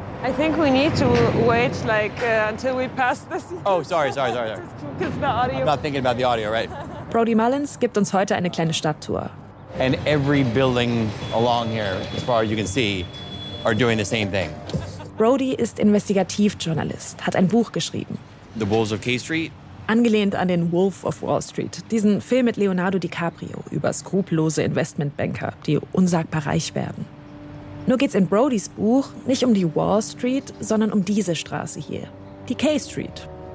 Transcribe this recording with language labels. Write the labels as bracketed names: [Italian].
[English] I think we need to wait like until we pass this. Oh, sorry. Just because the audio. I'm not thinking about the audio, right? [German] Brody Mullins gibt uns heute eine kleine Stadttour. [English] And every building along here, as far as you can see, are doing the same thing. [German] Brody ist Investigativjournalist, hat ein Buch geschrieben. [English] The Wolves of K Street. [German] Angelehnt an den Wolf of Wall Street, diesen Film mit Leonardo DiCaprio über skrupellose Investmentbanker, die unsagbar reich werden. Nur geht's in Brodys Buch nicht um die Wall Street, sondern um diese Straße hier, die K Street.